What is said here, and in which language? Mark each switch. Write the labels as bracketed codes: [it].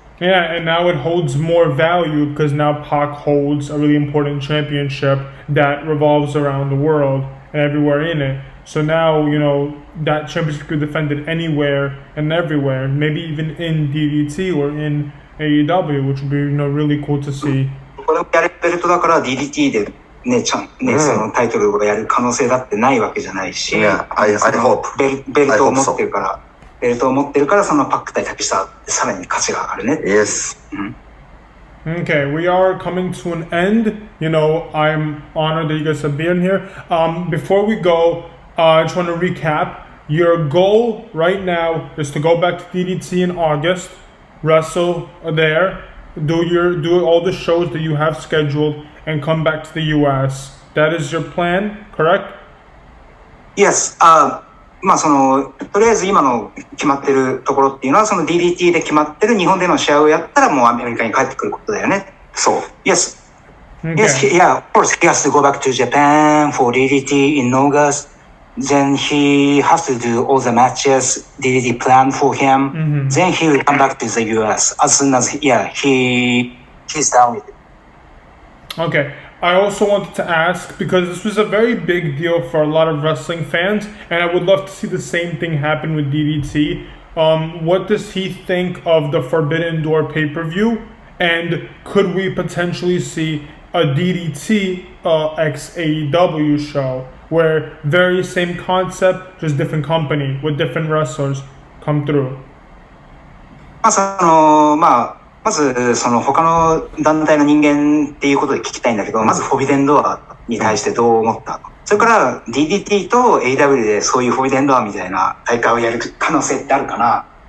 [en] Yeah, and now it holds more value because now Pac holds a really important championship that revolves around the world and everywhere in it. So now, you know, that championship could be defended anywhere and everywhere, maybe even in DDT or in AEW, which would be, you know, really cool to see. [ja] これもやるベルトだから DDT でね、そのタイトルをやる可能性だってないわけじゃないし、 [en] I hope. [ja] ベルトを持ってるから、ベルトを持ってるからそのパック対竹下ってさらに価値が上がるね。 [en] Yes. Okay, we are coming to an end. You know, I'm honored that you guys have been here. Before we go, I just want to recap. Your goal right now is to go back to DDT in August, wrestle there, do all the shows that you have scheduled, and come back to the US. That is your plan, correct? Yes. [ja] まあそのとりあえず今の決まってるところっていうのはその DDT で決まってる日本での試合をやったらもうアメリカに帰ってくることだよね。そう。 [en] Yes. Okay. Yes. Yeah. Of course, he has to go back to Japan for DDT in August. Then he has to do all the matches DDT planned for him. Then he will come back to the US as soon as he's done with it. Okay. I also wanted to ask, because this was a very big deal for a lot of wrestling fans, and I would love to see the same thing happen with DDT. What does he think of the Forbidden Door pay-per-view? And could we potentially see a DDT x AEW show, where very same concept, just different company, with different wrestlers come through? [ja] まずその他の団体の人間っていうことで聞きたいんだけど、まずフォビデンドアに対してどう思ったの？それから DDT と AEW でそういうフォビデンドアみたいな大会をやる可能性ってあるかな？